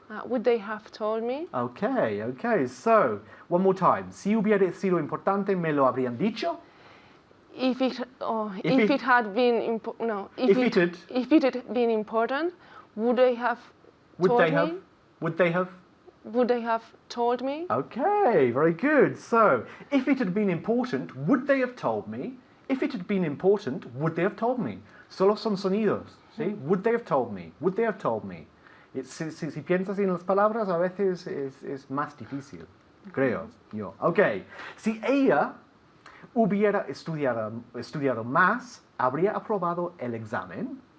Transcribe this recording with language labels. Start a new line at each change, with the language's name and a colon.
English: Would they have told me? Okay, okay. So, one more time.
Spanish: Si hubiera sido importante, ¿me lo habrían dicho?
English: If it it- had been If it had- if it had been important, would they have Would told me? have? Would they have? Would they have told me? Okay, very good. So, if it had been important, would they have told me? If it had been important, would they have told me?
Spanish: Solo son sonidos, ¿sí?
English: Would they have told me? Would they have told me?
Spanish: Si piensas en las palabras, a veces es más difícil, creo yo. Ok, si ella hubiera estudiado más, ¿habría aprobado el examen?